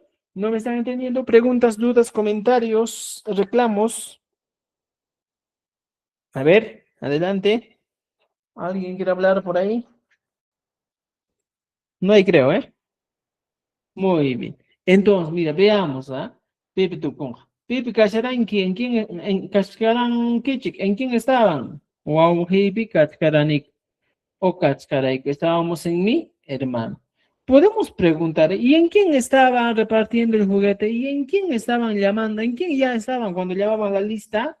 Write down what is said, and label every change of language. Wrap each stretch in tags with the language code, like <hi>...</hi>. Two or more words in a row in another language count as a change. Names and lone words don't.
<es>¿No me están entendiendo? Preguntas, dudas, comentarios, reclamos. A ver, adelante. ¿Alguien quiere hablar por ahí? No hay, creo, ¿eh? Muy bien. Entonces, mira, veamos,</es> <qu>¿ah? Pipi tukunja. Pipi kasharanki,</qu> <es>¿en quién estaban? Wow,</es> <qu>hipi kachkaranik,</qu> <es>o kachkaray, que estábamos en mi hermano. Podemos preguntar, ¿y en quién estaban repartiendo el juguete? ¿Y en quién estaban llamando? ¿En quién ya estaban cuando llamaban la lista?</es>